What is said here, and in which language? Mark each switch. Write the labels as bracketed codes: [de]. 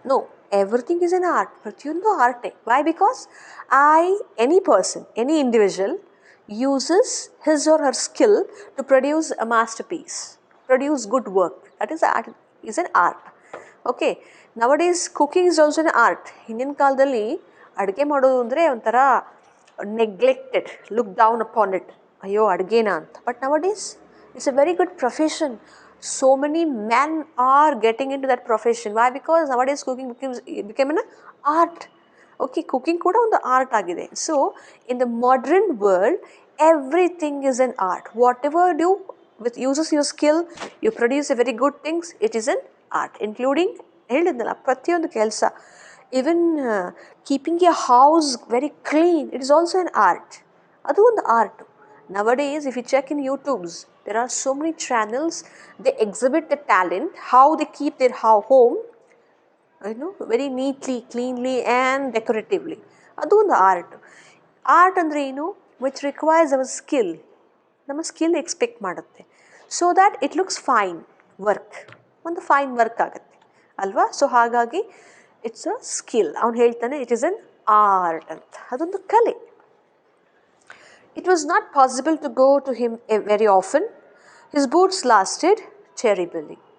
[en] No, everything is an art. [kn] ಪ್ರತಿಯೊಂದು ಆರ್ಟೇ. [en] Why? Because any person, any individual uses his or her skill to produce a masterpiece, produce good work. That is an art. Okay, nowadays cooking is also an art. [kn] ಹಿಂದಿನ ಕಾಲದಲ್ಲಿ ಅಡುಗೆ ಮಾಡೋದು ಅಂದರೆ ಒಂಥರ [en] neglected, looked down upon it. [kn] ಅಯ್ಯೋ ಅಡುಗೆನಾ ಅಂತ. [en] But nowadays it's a very good profession. So many men are getting into that profession. Why? Because nowadays cooking became an art. [kn] Okay, cooking ಕೂಡ ಒಂದು ಆರ್ಟ್ ಆಗಿದೆ. [en] So in the modern world everything is an art. Whatever you do with uses your skill, you produce a very good things. It is an art, including [kn] ಹೇಳಿದ್ನಲ್ಲ ಪ್ರತಿಯೊಂದು ಕೆಲಸ. [en] Even keeping your house very clean, it is also an art. [kn] ಅದು ಒಂದು art. [en] Nowadays if you check in YouTubes, there are so many channels, they exhibit the talent, how they keep their home, very neatly, cleanly and decoratively. [kn] ಅದು ಒಂದು art. Art ಅಂದರೆ ಏನು? [en] which requires our skill. [kn] ನಮ್ಮ skill expect ಮಾಡುತ್ತೆ, [en] so that it looks fine work, [kn] ಒಂದು fine work ಆಗುತ್ತೆ ಅಲ್ವಾ? So ಹಾಗಾಗಿ [en] It's a skill. [kn] ಅವ್ನು ಹೇಳ್ತಾನೆ [en] it is an art [kn] ಅಂತ, ಅದೊಂದು ಕಲೆ. [en] It was not possible to go to him very often. His boots lasted terribly.